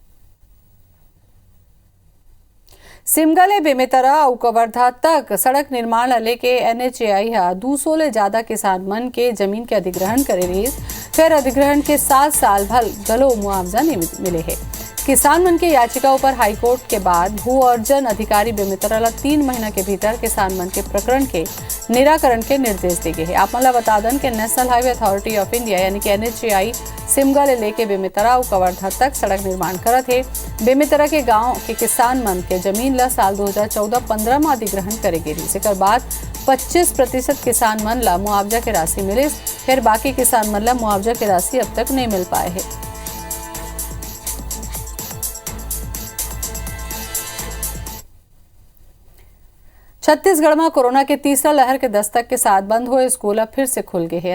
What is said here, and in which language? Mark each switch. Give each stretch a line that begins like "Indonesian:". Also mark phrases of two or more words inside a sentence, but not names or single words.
Chhattisgarhi: सिमगले बेमेतरा और कवर्धा तक सड़क निर्माण लेके एनएचएआई 200 ले ज्यादा किसान मन के जमीन के अधिग्रहण करे रही, फिर अधिग्रहण के 7 साल भर गलो मुआवजा नहीं मिले है। किसान मन के याचिका पर हाईकोर्ट के बाद भू अर्जन अधिकारी बेमेतरा 3 महीना के भीतर किसान मन के प्रकरण के निराकरण के निर्देश दिए गए हैं। आप मला बता दें कि नेशनल हाईवे अथॉरिटी ऑफ इंडिया यानी कि एनएचएआई सिमगा ले लेके बेमेतरा और कवर्धा तक सड़क निर्माण करत है। बेमेतरा के गांव के किसान मन के जमीन ला साल 2014-15 में अधिग्रहण करे गई, जेकर बाद 25% किसान मन ला मुआवजा के राशि मिले, फिर बाकी किसान मन ला मुआवजा की राशि अब तक नहीं मिल पाए है। छत्तीसगढ़ में कोरोना के तीसरा लहर के दस्तक के साथ बंद हुए स्कूल अब फिर से खुल गए हैं।